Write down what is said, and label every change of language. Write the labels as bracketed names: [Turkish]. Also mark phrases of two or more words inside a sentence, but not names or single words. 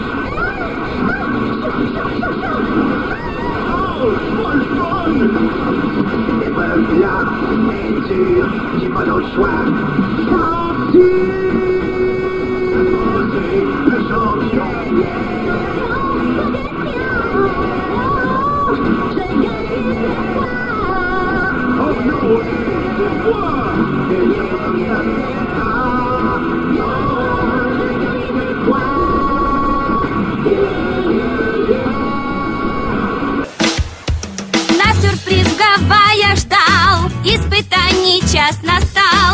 [French] Cette épreuve-là est dure, j'ai pas d'autre choix. Sortir, c'est le champion. Oh non, c'est moi. [Russian] На сюрприз в Гавайях ждал, испытаний час настал.